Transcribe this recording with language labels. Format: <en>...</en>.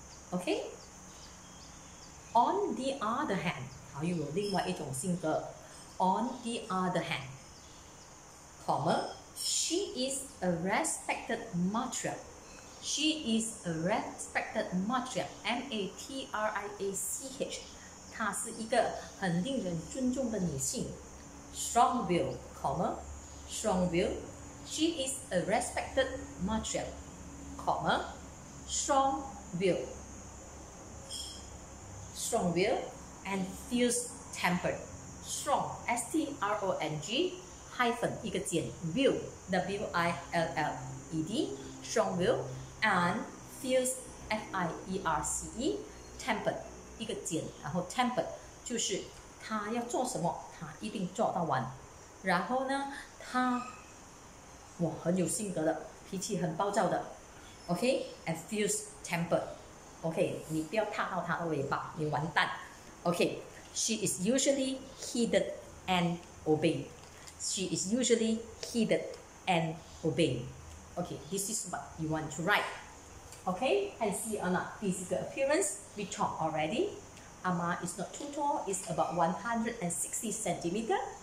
<en>OK, on the other hand,</en> <zh>还有另外一种性格</zh> <en>on the other hand, comma, she is a respected matriarch. She is a respected matriarch.</en> <zh>M-A-T-R-I-A-C-H， 她是一个很令人尊重的女性。</zh> <en>Strong will, comma, strong will. She is a respected matriarch, comma, strong will. Strong will and fierce tempered. Strong, S-T-R-O-N-G, hyphen</en> <zh>一个减</zh> <en>will, W-I-L-L-E-D, strong will and fierce, F-I-E-R-C-E, tempered</en> <zh>一个减，然后</zh> <en>tempered</en> <zh>就是他要做什么，他一定做到完。然后呢，他很有性格的，脾气很暴躁的 ，OK，</zh> <en>and fierce tempered。</en> <zh>OK， 你不要踏到他的尾巴，你完蛋。</zh> <en>OK，she is usually heeded and obeyed. She is usually heeded and obeyed. Okay, this is what you want to write. Okay, and see on a physical appearance, we talked already. Amma is not too tall, it's about 160 centimeter.</en>